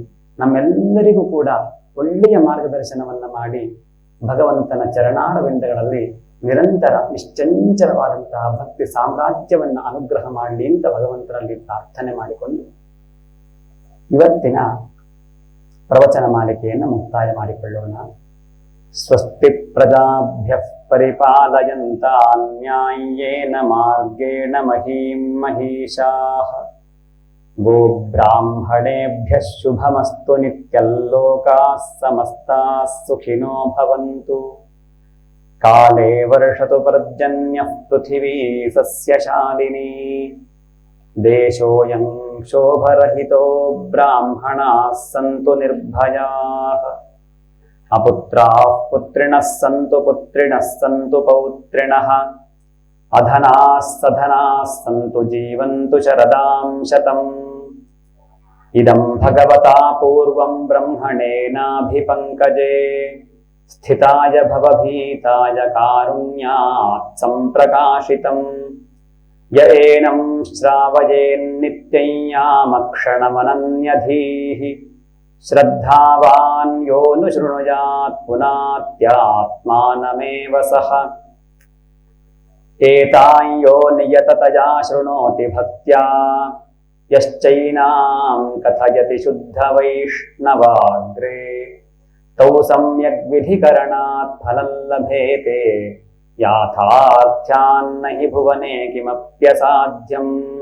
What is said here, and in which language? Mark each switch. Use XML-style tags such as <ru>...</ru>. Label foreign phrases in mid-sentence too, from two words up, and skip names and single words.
<kn>ನಮ್ಮೆಲ್ಲರಿಗೂ ಕೂಡ ಒಳ್ಳೆಯ ಮಾರ್ಗದರ್ಶನವನ್ನ ಮಾಡಿ ಭಗವಂತನ ಚರಣಾರವಿಂದಗಳಲ್ಲಿ ನಿರಂತರ ನಿಶ್ಚಂಚಲವಾದಂತಹ ಭಕ್ತಿ ಸಾಮ್ರಾಜ್ಯವನ್ನ ಅನುಗ್ರಹ ಮಾಡಲಿ ಅಂತ ಭಗವಂತನಲ್ಲಿ ಪ್ರಾರ್ಥನೆ ಮಾಡಿಕೊಂಡು ಇವತ್ತಿನ ಪ್ರವಚನ ಮಾಲಿಕೆಯನ್ನು ಮುಕ್ತಾಯ ಮಾಡಿಕೊಳ್ಳೋಣ.</kn> <sa>ಸ್ವಸ್ತಿ ಪ್ರಜಾಭ್ಯಃ ಪರಿಪಾಲಯಂತಾನ್ ನ್ಯಾಯೇನ ಮಾರ್ಗೇಣ ಮಹೀಂ ಮಹೀಷಾಃ. ಗೋಬ್ರಾಹ್ಮಣೇಭ್ಯಃ ಶುಭಮಸ್ತು ನಿತ್ಯಂ ಲೋಕಾಃ ಸಮಸ್ತಾಃ ಸುಖಿನೋ ಭವಂತು. ಕಾಲೇ ವರ್ಷತು ಪರ್ಜನ್ಯಃ ಪೃಥಿವೀ ಸಸ್ಯಶಾಲಿನಿ. ದೇಶೋऽಯಂ ಶೋಭರಹಿತೋ ಬ್ರಾಹ್ಮಣಾಃ ಸಂತು ನಿರ್ಭಯಾಃ. ಅಪುತ್ರಾಃ ಪುತ್ರಿಣಃ ಸಂತು ಪುತ್ರಿಣಃ ಸಂತು ಪೌತ್ರಿಣಃ. ಅಧನಾಃ ಸಧನಾಃ ಸಂತು ಜೀವಂತು ಶರದಾಂ ಶತಂ. ಇದಂ ಭಗವತಾ ಪೂರ್ವಂ ಬ್ರಹ್ಮಣೇನಾಭಿಪಂಕಜೇ ಸ್ಥಿತಾಯ ಭವಭೀತಾಯ ಕಾರುಣ್ಯಾತ್ ಸಂಪ್ರಕಾಶಿತಂ. ಯ ಏನಂ ಶ್ರಾವಯೇನ್ನಿತ್ಯಂ ಯಾಮಕ್ಷಣಮನನ್ಯಧೀಃ. ಶ್ರದ್ಧಾವಾನ್ ಯೋ ನು ಶೃಣುಯಾತ್ ಪುನಾತ್ಯಾತ್ಮಾನಮೇವ ಸಹ. ಏತಾಂ ಯೋ ನಿಯತತಯಾ ಶೃಣೋತಿ ಭಕ್ತ್ಯಾ ಯಶ್ಚೈನಾಂ ಕಥಯತಿ ಶುದ್ಧ ವೈಷ್ಣವಾಗ್ರೇ. ತೌ ಸಮ್ಯಗ್ ವಿಧಿಕರಣಾತ್ ಫಲಂ ಲಭೇತೆ. ಯಾಥಾರ್ಥ್ಯಾನ್ನ ಹಿ ಭುವನೆ ಕಿಮಪ್ಯಸಾಧ್ಯಂ.</sa>